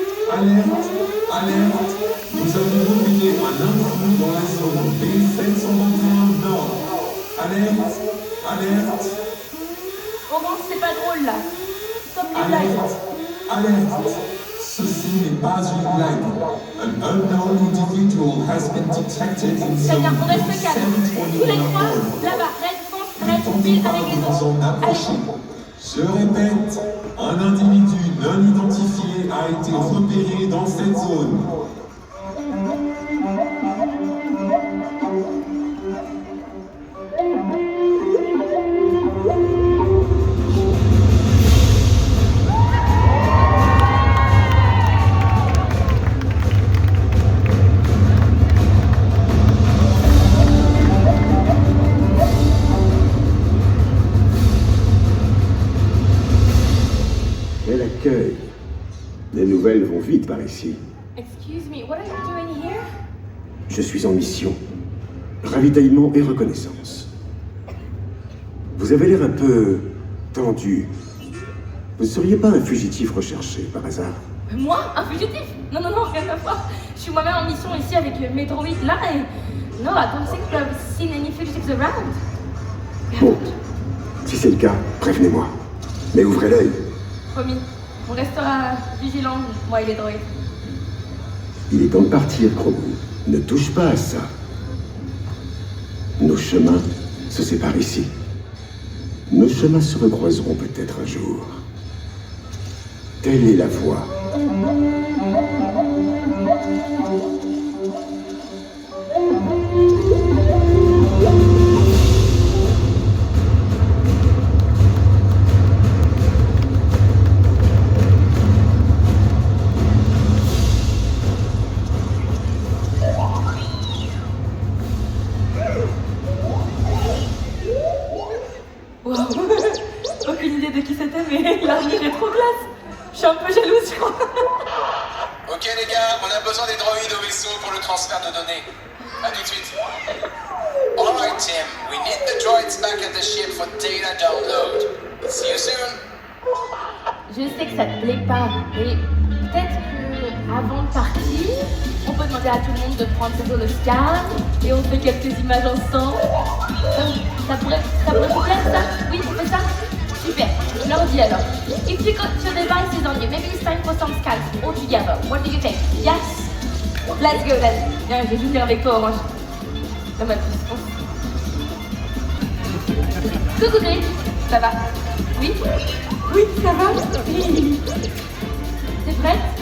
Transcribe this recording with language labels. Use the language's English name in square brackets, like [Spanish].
[French] Alerte, alerte, nous avons oublié un intrus dans la zone B721 Nord. Alerte, alerte. Orange, c'est pas drôle là. Stop les blagues. Alerte, alerte. Ceci n'est pas une blague. [English] An unknown individual has been detected in [French] Très [English] zone [French] bien, on reste calme. Tous les trois, [English] B721 [French] là-bas, reste file avec les autres. Allez. Je répète, un individu non identifié a été repéré dans cette zone. Quel accueil! Les nouvelles vont vite par ici. [English] Excuse me, what are you doing here? [French] Je suis en mission. Ravitaillement et reconnaissance. Vous avez l'air un peu tendu. Vous ne seriez pas un fugitif recherché, par hasard? Moi? Un fugitif? Non, rien à voir. Je suis moi-même en mission ici avec mes droïdes là et... [English] No, I don't think I've seen any fugitives around. [French] Bon. Si c'est le cas, prévenez-moi. Mais ouvrez l'œil. Promis, on restera vigilants, moi et les droïdes. Il est temps de partir, Grogu. Ne touche pas à ça. Nos chemins se séparent ici. Nos chemins se recroiseront peut-être un jour. Telle est la voie. Wow. Aucune idée de qui c'était, mais l'armure est trop classe. Je suis un peu jalouse, je crois. Ok les gars, on a besoin des droïdes au vaisseau pour le transfert de données. À tout de suite. [English] Alright Tim, we need the droids back at the ship for data download. See you soon. [French] Je sais que ça te plaît pas, mais peut-être que avant de partir, on peut demander à tout le monde de prendre ses holoscars et on fait quelques images ensemble. Ça pourrait vous plaire ça? Oui, on fait ça? Super, je leur dis alors. [English] If you got your devices on you, maybe it's time for some scans all together. What do you think? Yes? Let's go then. [French] Viens, je vais jouer avec toi, Orange. Non, mais coucou Gris, ça va? Oui? Oui, ça va? Oui. T'es prête?